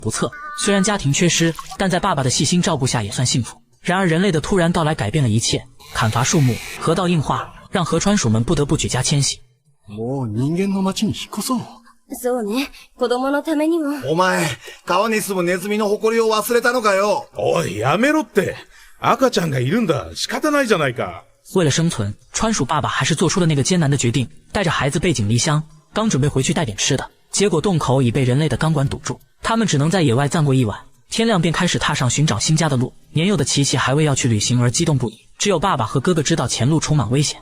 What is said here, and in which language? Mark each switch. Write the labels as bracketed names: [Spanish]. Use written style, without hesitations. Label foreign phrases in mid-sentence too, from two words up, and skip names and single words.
[Chinese] 不测。虽然家庭缺失，但在爸爸的细心照顾下也算幸福。然而人类的突然到来改变了一切，砍伐树木，河道硬化，让河川鼠们不得不举家迁徙。 [Japanese] もう人間の町に引っ越そう。そうね。子供のためにも。お前、川に住むネズミの誇りを忘れたのかよ。おい、やめろって。赤ちゃんがいるんだ。仕方ないじゃないか。 [Chinese] 为了生存，川鼠爸爸还是做出了那个艰难的决定，带着孩子背井离乡，刚准备回去带点吃的，结果洞口已被人类的钢管堵住，他们只能在野外暂过一晚。天亮便开始踏上寻找新家的路。年幼的琪琪还为要去旅行而激动不已，只有爸爸和哥哥知道前路充满危险。